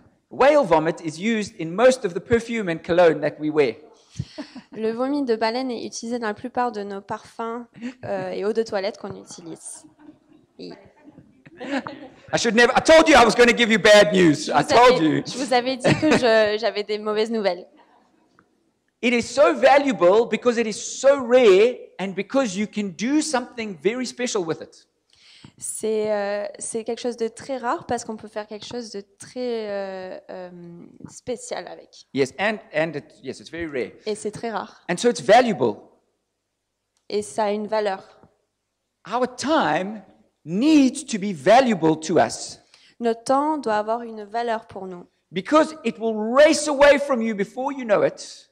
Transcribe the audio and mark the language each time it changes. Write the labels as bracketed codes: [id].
[en] Whale vomit is used in most of the perfume and cologne that we wear. [fr] Le vomi de baleine est utilisé dans la plupart de nos parfums et eau de toilette qu'on utilise. Et [en] I told you I was going to give you bad news. I told you. [fr] je vous avais dit que j'avais des mauvaises nouvelles. [en] It is so valuable because it is so rare and because you can do something very special with it. [fr] C'est quelque chose de très rare parce qu'on peut faire quelque chose de très spécial avec. [en] Yes, yes, it's very rare. [fr] Et c'est très rare. [en] And so it's valuable. [fr] Et ça a une valeur. [en] Our time needs to be valuable to us [fr] Notre temps doit avoir une valeur pour nous [en] because it will race away from you before you know it.